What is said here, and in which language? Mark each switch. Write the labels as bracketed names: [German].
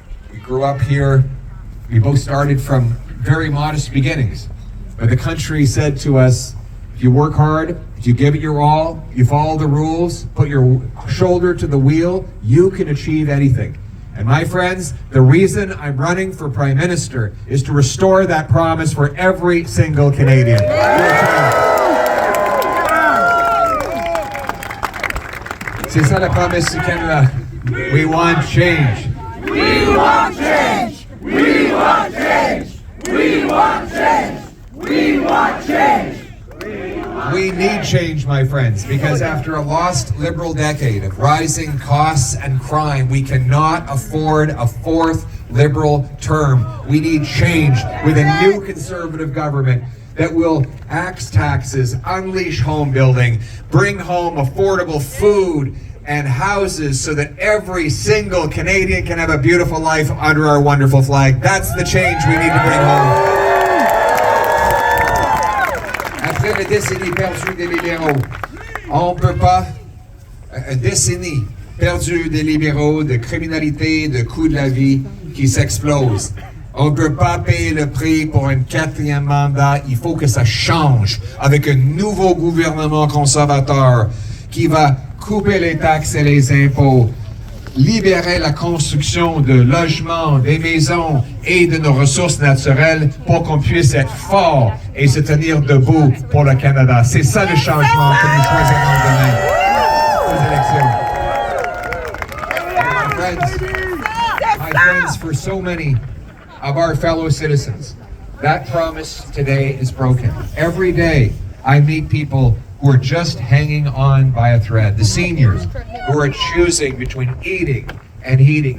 [English] We grew up here, we both started from very modest beginnings, but the country said to us, if you work hard, if you give it your all, you follow the rules, put your shoulder to the wheel, you can achieve anything. And my friends, the reason I'm running for Prime Minister is to restore that promise for every single Canadian. [French] C'est ça la promesse du Canada. [English] We want change. We want change. We want change. We want change. We want change. We need change, my friends, because after a lost Liberal decade of rising costs and crime, we cannot afford a fourth Liberal term. We need change with a new Conservative government that will axe taxes, unleash home building, bring home affordable food and houses so that every single Canadian can have a beautiful life under our wonderful flag. That's the change we need to bring home. [French] Après la décennie perdue des libéraux, on ne peut pas, une décennie perdue des libéraux, de criminalité, de coût de la vie qui s'explose. On ne peut pas payer le prix pour un quatrième mandat. Il faut que ça change avec un nouveau gouvernement conservateur qui va couper les taxes et les impôts, libérer la construction de logements, des maisons et de nos ressources naturelles pour qu'on puisse être fort et se tenir debout pour le Canada. C'est ça le changement que nous choisirons demain aux élections. [English] My friends, for so many of our fellow citizens, that promise today is broken. Every day I meet people who are just hanging on by a thread. The seniors who are choosing between eating and heating.